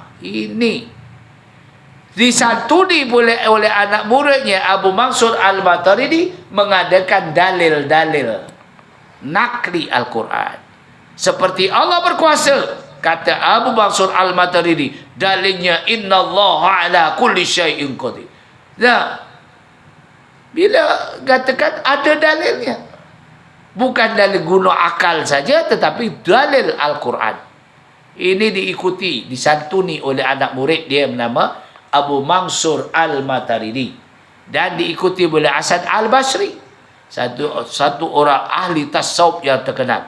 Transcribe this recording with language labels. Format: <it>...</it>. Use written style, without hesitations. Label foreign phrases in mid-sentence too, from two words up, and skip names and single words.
<ms>Ini disantuni oleh anak muridnya Abu Mansur Al-Maturidi mengadakan dalil-dalil nakli Al-Quran. Seperti Allah berkuasa, kata Abu Mansur Al-Maturidi, dalilnya</ms> <ar>إن الله على كل شيء قدير.</ar> <ms>Nah, bila katakan ada dalilnya, bukan dalil guna akal saja, tetapi dalil Al-Quran. Ini diikuti, disantuni oleh anak murid dia bernama Abu Mansur Al-Maturidi, dan diikuti oleh Hasan Al-Basri, satu orang ahli tasawuf yang terkenal.</ms>